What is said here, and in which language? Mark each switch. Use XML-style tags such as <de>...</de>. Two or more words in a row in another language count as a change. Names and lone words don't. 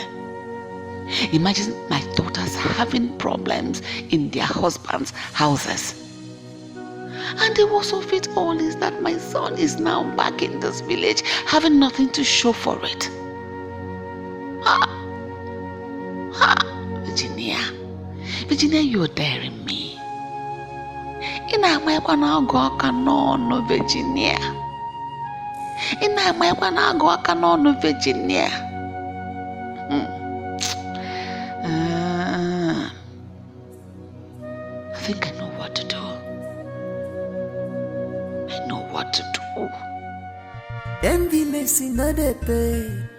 <en>Imagine my daughters having problems in their husbands' houses. And the worst of it all is that my son is now back in this village having nothing to show for it. Virginia, you're daring me.</en> <ig>Ina maekwa na agụ aka n'ọnụ Virginia. Ina maekwa na agụ aka n'ọnụ Virginia.</ig> <en>I think I know what to do. I know what to do. Enviness in a pay.</en>